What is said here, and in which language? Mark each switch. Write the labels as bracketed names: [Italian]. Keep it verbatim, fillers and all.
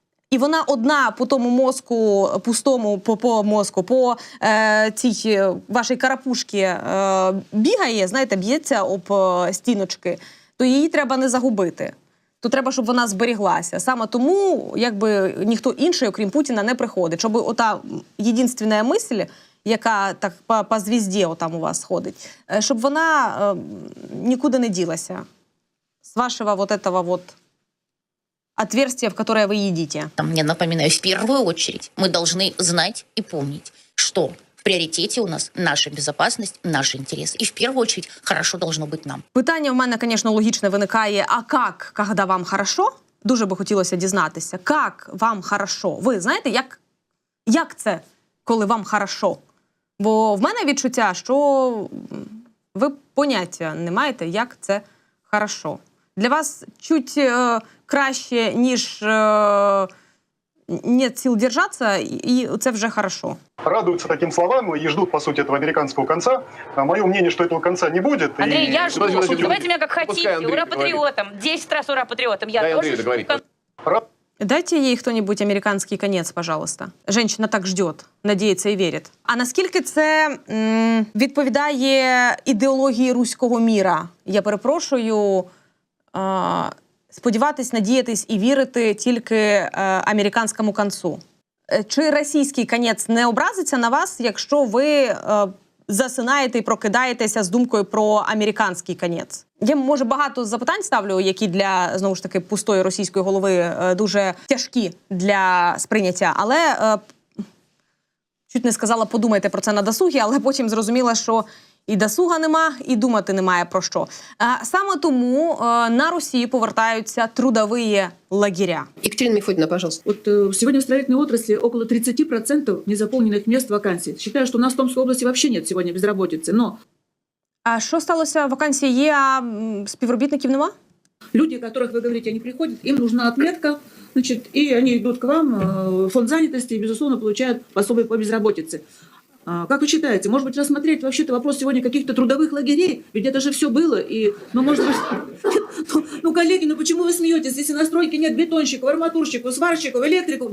[Ukrainian] і вона одна по тому мозку, пустому по, по мозку, по е, цій е, вашій карапушці е, бігає, знаєте, б'ється об е, стіночки, то її треба не загубити. То треба, щоб вона зберіглася. Саме тому, якби ніхто інший, окрім Путіна, не приходить. Щоб ота єдинственна мисль, яка так по, по звізді отам у вас ходить, е, щоб вона е, нікуди не ділася. З вашого [Russian] вот этого вот отверстия, в которое вы едите. Там, я напоминаю, в первую очередь мы должны знать и помнить, что в приоритете у нас наша безопасность, наш интерес. И в первую очередь хорошо должно быть нам. [Ukrainian] Питання в мене, звісно, логічне виникає, а як, коли вам хорошо? Дуже би хотілося дізнатися, як вам хорошо? Ви знаєте, як, як це, коли вам хорошо? Бо в мене відчуття, що ви поняття не маєте, як це хорошо. Для вас чуть е, краще, ніж е, [Russian] нет сил держаться, [Ukrainian] і це вже хорошо. [Russian] Радуются таким словам и ждут, по сути, этого американского конца. А мое мнение, что этого конца не будет. Андрей, и... я жду. Давайте, давайте меня как хотите. Ура патриотам. Десять раз ура патриотам. Я дай тоже Андрей договорить. Дайте ей кто-нибудь американский конец, пожалуйста. Женщина так ждет, [Ukrainian] надіється і вірить. А наскільки це м, відповідає ідеології руського міра? Я перепрошую, е, сподіватись, надіятись і вірити тільки е, американському концу. Чи російський конець не образиться на вас, якщо ви е, засинаєте і прокидаєтеся з думкою про американський конець? Я, може, багато запитань ставлю, які для, знову ж таки, пустої російської голови е, дуже тяжкі для сприйняття. Але, е, чуть не сказала, подумайте про це на досугі, але потім зрозуміла, що і досуга нема, і думати немає про що. Е, саме тому е, на Росії повертаються трудові лагеря. [Russian] Екатерина Мефодина, пожалуйста. Вот э, сегодня в строительной отрасли около тридцать процентов незаполненных мест вакансий. Считаю, что у нас в Томской области вообще нет сегодня безработицы, но... [Ukrainian] А що сталося? Вакансії є, а співробітників нема? [Russian] Люди, о которых вы говорите, они приходят, им нужна отметка, значит, и они идут к вам э, в фонд занятости и, безусловно, получают пособие по безработице. А, как вы считаете, может быть, рассмотреть вообще-то вопрос сегодня каких-то трудовых лагерей? Ведь это же все было, и, ну, может быть... Ну, коллеги, ну почему вы смеетесь, если на стройке нет бетонщиков, арматурщиков, сварщиков, электриков?